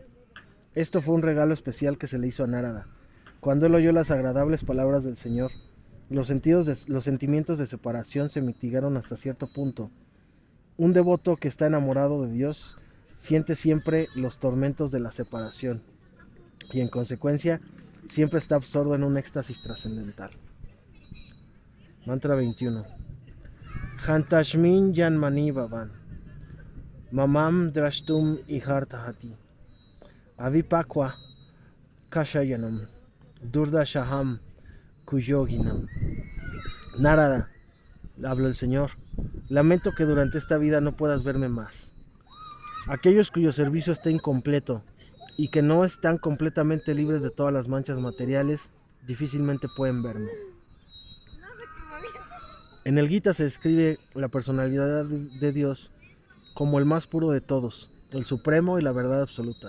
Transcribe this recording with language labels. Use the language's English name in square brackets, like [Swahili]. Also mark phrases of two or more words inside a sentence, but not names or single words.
[Spanish] Esto fue un regalo especial que se le hizo a Narada. Cuando él oyó las agradables palabras del Señor, los sentimientos de separación se mitigaron hasta cierto punto. Un devoto que está enamorado de Dios siente siempre los tormentos de la separación y en consecuencia siempre está absorto en un éxtasis trascendental. Mantra 21. [Sanskrit] हन्तास्मिन् जन्मनि भवान् मां द्रष्टुमिहार्हति अविपक्व कषायाणां दुर्दर्शोऽहं कुयोगिनाम्. [Spanish] Narada, habla el Señor, lamento que durante esta vida no puedas verme más. Aquellos cuyo servicio está incompleto y que no están completamente libres de todas las manchas materiales, difícilmente pueden verme. En el Gita se describe la personalidad de Dios como el más puro de todos, el supremo y la verdad absoluta.